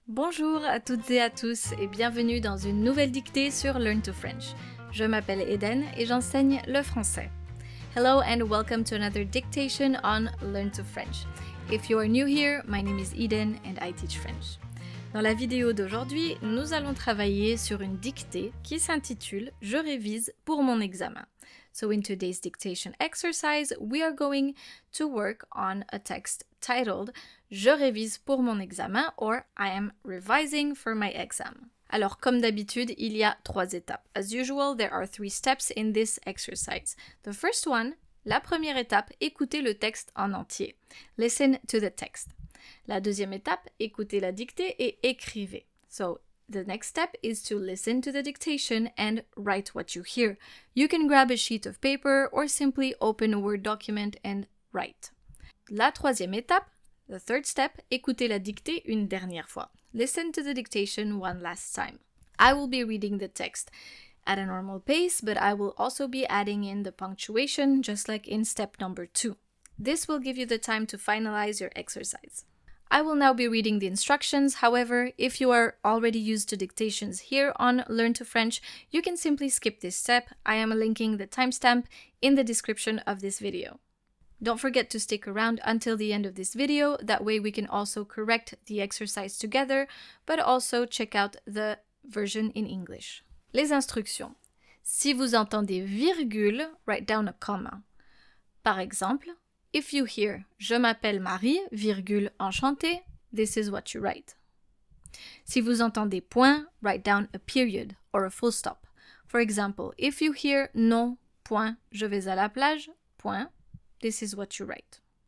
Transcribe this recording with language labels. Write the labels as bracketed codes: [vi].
[fr] Bonjour à toutes et à tous et bienvenue dans une nouvelle dictée sur Learn to French. Je m'appelle Eden et j'enseigne le français. [en] Hello and welcome to another dictation on Learn to French. If you are new here, my name is Eden and I teach French. [fr] Dans la vidéo d'aujourd'hui, nous allons travailler sur une dictée qui s'intitule « Je révise pour mon examen ». [en] So in today's dictation exercise, we are going to work on a text titled « [fr] Je révise pour mon examen [en] » or « I am revising for my exam ». [fr] Alors, comme d'habitude, il y a 3 étapes. [en] As usual, there are 3 steps in this exercise. The first one, [fr] la première étape, [en] écoutez le texte en entier. Listen to the text. [fr] La deuxième étape, écoutez la dictée et écrivez. [en] So, the next step is to listen to the dictation and write what you hear. You can grab a sheet of paper or simply open a Word document and write. [fr] La troisième étape, [en] the third step, [fr] écoutez la dictée une dernière fois. [en] Listen to the dictation one last time. I will be reading the text at a normal pace, but I will also be adding in the punctuation just like in step number 2. This will give you the time to finalize your exercise. I will now be reading the instructions. However, if you are already used to dictations here on Learn to French, you can simply skip this step. I am linking the timestamp in the description of this video. Don't forget to stick around until the end of this video. That way we can also correct the exercise together, but also check out the version in English. [fr] Les instructions. Si vous entendez virgule, [en] write down a comma. [fr] Par exemple, [en] if you hear « [fr] Je m'appelle Marie, virgule, enchantée [en] », this is what you write. [fr] Si vous entendez point, [en] write down a period or a full stop. For example, if you hear « [fr] Non, point, je vais à la plage, point [en] », this is what you write.